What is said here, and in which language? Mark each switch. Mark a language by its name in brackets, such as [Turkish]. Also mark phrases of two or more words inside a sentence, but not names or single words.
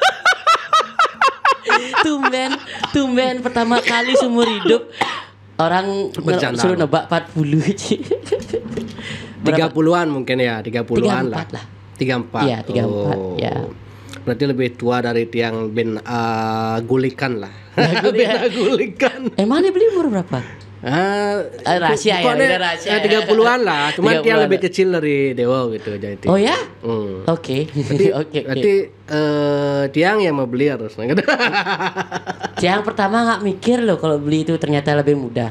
[Indonesian] Udah 40. Tumben tumben pertama kali seumur hidup orang Bercanda. suruh nebak 40 Ci. 30-an mungkin ya, 30-an 34 lah. 34. Iya, 34, ya. Berarti lebih tua dari tiang Ben Gulikan lah. Gulikan. Gulikan. Emang dia beli umur berapa? Rahasia ya, pokoknya, udah rahasia. 30-an lah, cuman dia 30-an. lebih kecil dari Dewa gitu jadi. Oh ya? Hmm. Oke. Oke. Berarti tiang yang mau beli harus. Yang pertama nggak mikir loh kalau beli itu ternyata lebih mudah.